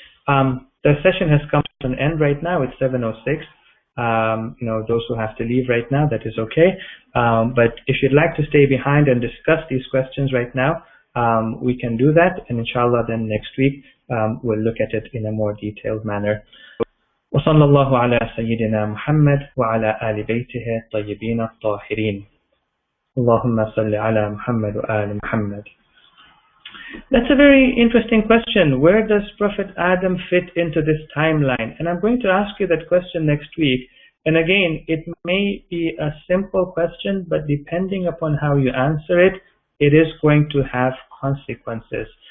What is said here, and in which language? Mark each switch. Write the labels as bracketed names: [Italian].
[English] The session has come to an end right now. It's 7:06. Those who have to leave right now, that is okay. But if you'd like to stay behind and discuss these questions right now, we can do that. And inshallah, then next week, we'll look at it in a more detailed manner. [Arabic] وصلى الله على سيدنا محمد وعلى آل بيته الطيبين الطاهرين. اللهم صل على محمد وآل محمد. [English] That's a very interesting question. Where does Prophet Adam fit into this timeline? And I'm going to ask you that question next week. And again, it may be a simple question, but depending upon how you answer it, it is going to have consequences.